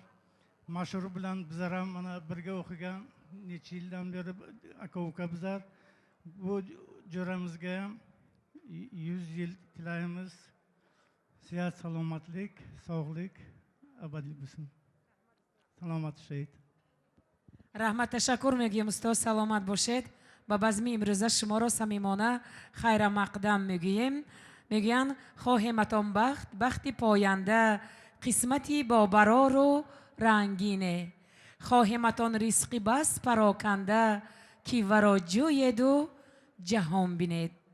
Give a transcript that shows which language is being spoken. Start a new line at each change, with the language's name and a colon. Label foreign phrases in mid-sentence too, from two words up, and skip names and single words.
Uzbek: Mashhur bilan bizlar ham mana birga o'qigan, necha yildan beri aka-uka bizlar. Bu jo'ramizga ham 100 yil tilaymiz. Sihat, salomatlik, sog'lik abadiy bo'lsin.
Tajik: Саломат шаҳид.
Persian: Rahmat, tashakkur میگیم استاد. سلامت باشید. با بزمی امروزه شما را صمیمانه خیر مقدم میگیم. میگن خواهیمتان بخت پاینده، قسمتی با برار و رنگینه. خواهیمتان رزقی بس پراکنده، کی ورا جوید و جهان بینید.